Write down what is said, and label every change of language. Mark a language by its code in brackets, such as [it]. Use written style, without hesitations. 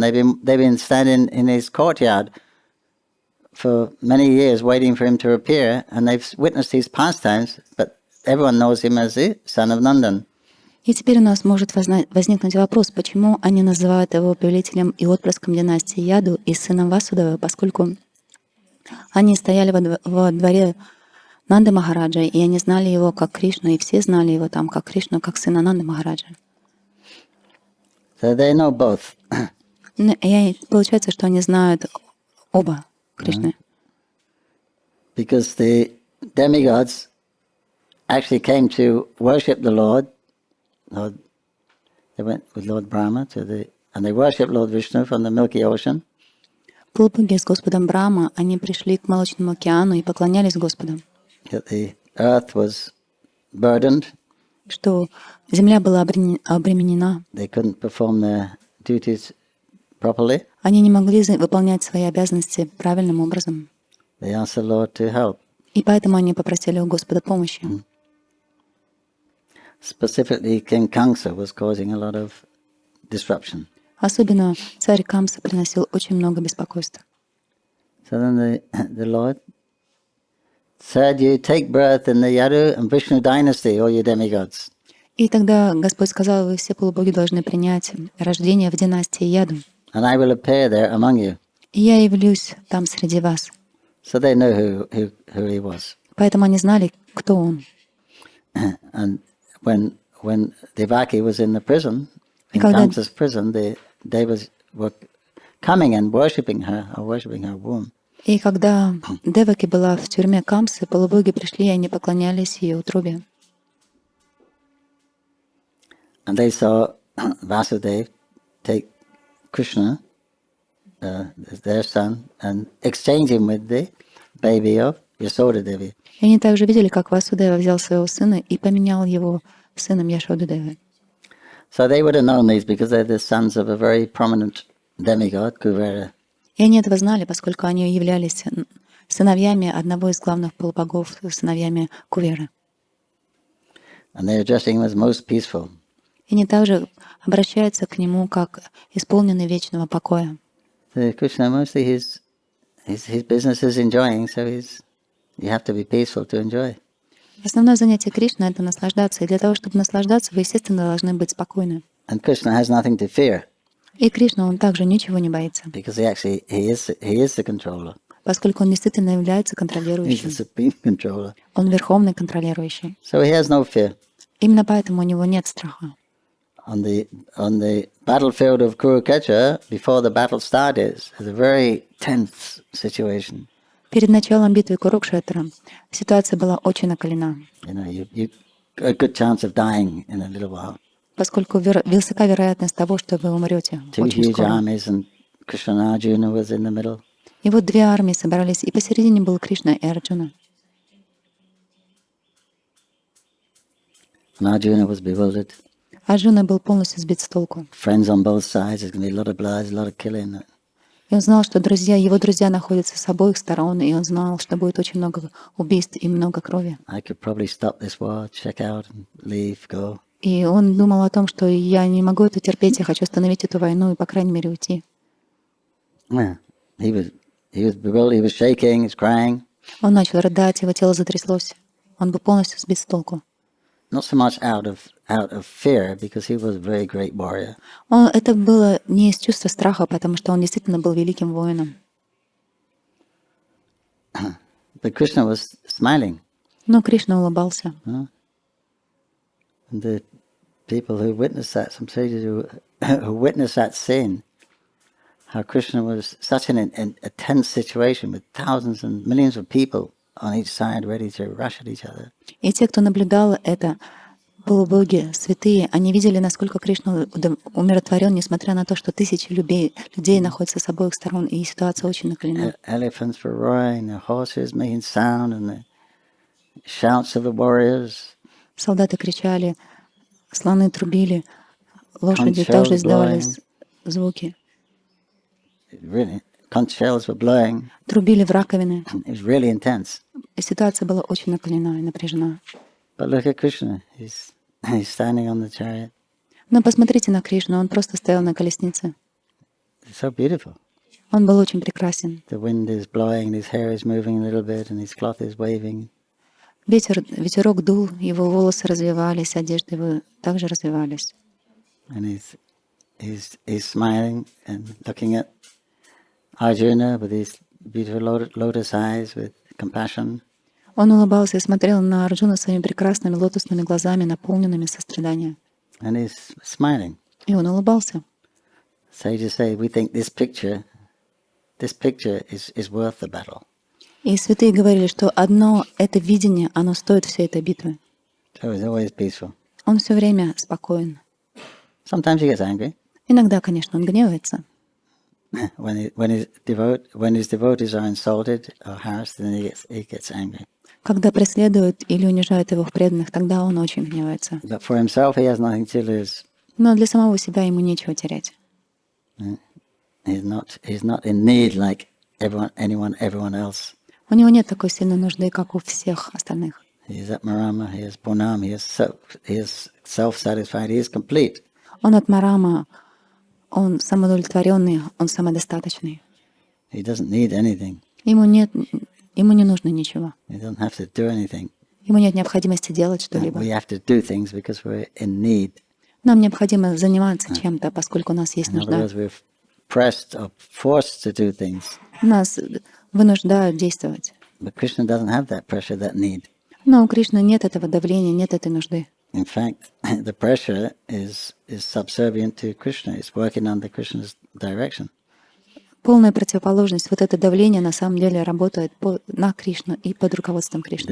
[en] They've been standing in his courtyard for many years, waiting for him to appear, and they've witnessed his pastimes. But everyone knows him as the son of Nandan. [ru] И теперь у нас может возникнуть вопрос, почему они называют его повелителем и отпрыском династии Яду и сыном Васудевы, поскольку они стояли во дворе Нанды Махараджа, и они знали его как Кришну, и все знали его там как Кришну, как сына Нанды Махараджа. [en] So they know both. [ru] И получается, что они знают оба Кришны. [en] Because the demigods actually came to worship the Lord. They went with Lord Brahma and they worshiped Lord Vishnu from the Milky Ocean. [ru] Полубоги с Господом Брахма, они пришли к Молочному океану и поклонялись Господу. [en] That the earth was burdened. [ru] Что земля была обременена. [en] They couldn't perform their duties properly. [ru] Они не могли выполнять свои обязанности правильным образом. [en] They asked the Lord to help. [ru] И поэтому они попросили у Господа помощи. [en] Specifically, King Kamsa was causing a lot of disruption. [ru] Особенно царь Камса приносил очень много беспокойства. [en] So then the Lord said, you take birth in the Yadu and Vishnu dynasty, all you demigods. [ru] И тогда Господь сказал, вы все полубоги должны принять рождение в династии Яду. [en] and I will appear there among you. [ru] И я явлюсь там среди вас. [en] So they know who he was. [ru] Поэтому они знали, кто он. [en] And when Devaki was in the prison, in [ru] когда- [en] Kamsa's prison, they were coming and worshipping her womb. [ru] И когда Деваки была в тюрьме Камсы, полубоги пришли, и они поклонялись ее утробе. [en] And they saw Vasudeva take Krishna, their son, and exchange him with the baby of Yasoda Devi. [ru] И они также видели, как Васудева взял своего сына и поменял его сыном Яшоды Девы. [en] So they would have known these because they're the sons of a very prominent demigod, Kuvera. [ru] И они этого знали, поскольку они являлись сыновьями одного из главных полубогов, сыновьями Куверы. [en] And they're addressing him as most peaceful. [ru] И они также обращаются к нему как исполненный вечного покоя. [en] So Krishna, mostly his business is enjoying, so you have to be peaceful to enjoy. [ru] Основное занятие Кришны — это наслаждаться. И для того, чтобы наслаждаться, вы, естественно, должны быть спокойны. [en] And Krishna has nothing to fear [ru] И Кришна, он также ничего не боится, [en] because he is the controller. [ru] поскольку он действительно является [en] He's the [ru] контролирующим. [en] supreme controller. [ru] Он верховный контролирующий. [en] So he has no fear. [ru] Именно поэтому у него нет страха. [en] On the battlefield of Kurukshetra, before the battle started, it's a very tense situation. [ru] Перед началом битвы Курукшетра ситуация была очень накалена, [en] You know, you a good chance of dying in a little while. [ru] поскольку высока вероятность того, что вы умрете [en] Two [ru] очень [en] huge [ru] скоро. [en] armies, and Krishna and Arjuna was in the middle. [ru] И вот две армии собрались, и посередине был Кришна и Арджуна. [en] And Arjuna was bewildered. [ru] Арджуна был полностью сбит с толку. [en] Friends on both sides, there's going to be a lot of blood, a lot of killing. [ru] И он знал, что его друзья находятся с обоих сторон, и он знал, что будет очень много убийств и много крови. [en] I could probably stop this war, check out, and leave, go. [ru] И он думал о том, что я не могу это терпеть, я хочу остановить эту войну и, по крайней мере, уйти. [en] Yeah. He was bewildered, he was shaking, he was crying. [ru] Он начал рыдать, его тело затряслось. Он был полностью сбит с толку. [en] Not so much out of fear, because he was a very great warrior. [ru] Это было не из чувства страха, потому что он действительно был великим воином. [en] But Krishna was smiling. [ru] Но Кришна улыбался. [en] And the people who witnessed that, some sages who witnessed that scene, how Krishna was such a tense situation with thousands and millions of people on each side ready to rush at each other. [ru] И те, кто наблюдал это, полубоги, святые, они видели, насколько Кришна умиротворен, несмотря на то, что тысячи людей находятся с обоих сторон, и ситуация очень накалена. [en] Elephants were roaring, the horses making sound, and the shouts of the warriors. [ru] Солдаты кричали, слоны трубили, лошади также издавали звуки. [en] Conch shells were blowing. [ru] Трубили в раковины. [en] It was really intense. [ru] И ситуация была очень накалена и напряжена. [en] But look at Krishna. He's standing on the chariot. [ru] Но посмотрите на Кришну, он просто стоял на колеснице. [en] It's so beautiful. [ru] Он был очень прекрасен. [en] The wind is blowing, and his hair is moving a little bit, and his cloth is waving. [ru] Ветерок дул, его волосы развивались, одежды его также развивались. [en] And he's smiling and looking at Arjuna with his beautiful lotus eyes with compassion. [ru] Он улыбался и смотрел на Арджуна своими прекрасными лотосными глазами, наполненными состраданием. [en] And he's smiling. [ru] И он улыбался. [en] Sages say, we think this picture is worth the battle. [ru] И святые говорили, что одно это видение, оно стоит всей этой битвы. [en] So he's always peaceful. [ru] Он все время спокоен. [en] Sometimes he gets angry. [ru] Иногда, конечно, он гневается. [en] When his devotees are insulted or harassed, then he gets angry. [ru] Когда преследуют или унижают его преданных, тогда он очень гневается. [en] But for himself, he has nothing to lose. [ru] Но для самого себя ему нечего терять. [en] He's not in need like everyone else. [ru] У него нет такой сильной нужды, как у всех остальных. [en] He is Atmarama, he is Punam, he is self-satisfied, he is complete. [ru] Он от Марама, он самоудовлетворенный, он самодостаточный. [en] He doesn't need anything. [ru] Ему не нужно ничего. [en] He doesn't have to do anything. [ru] Ему нет необходимости делать что-либо. [en] We have to do things because we're in need. [ru] Нам необходимо заниматься чем-то, поскольку у нас есть [en] In other [ru] нужда. [en] words, we're pressed or forced to do things. [ru] Нас вынуждают действовать. [en] But Krishna doesn't have that pressure, that need. [ru] Но у Кришны нет этого давления, нет этой нужды. [en] In fact, the pressure is subservient to Krishna. It's working under Krishna's direction. [ru] Полная противоположность. Вот это давление на самом деле работает на Кришну и под руководством Кришны.